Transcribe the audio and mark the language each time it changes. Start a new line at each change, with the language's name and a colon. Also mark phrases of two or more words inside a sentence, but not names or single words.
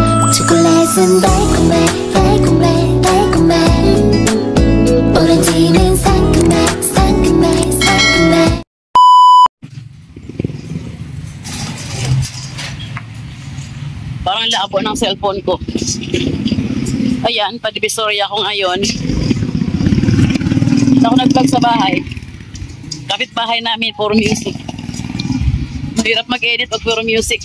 Korean: 초콜릿은 달콤해 달콤해 달콤해 오렌지는 상큼해 상큼해 상큼해.
Filipino: Parang labo ng cellphone ko. Ayan, pa-divisoria ako ngayon. Ako nag-vlog sa bahay. Kapit-bahay namin, puro music. Mahirap mag-edit pag puro music.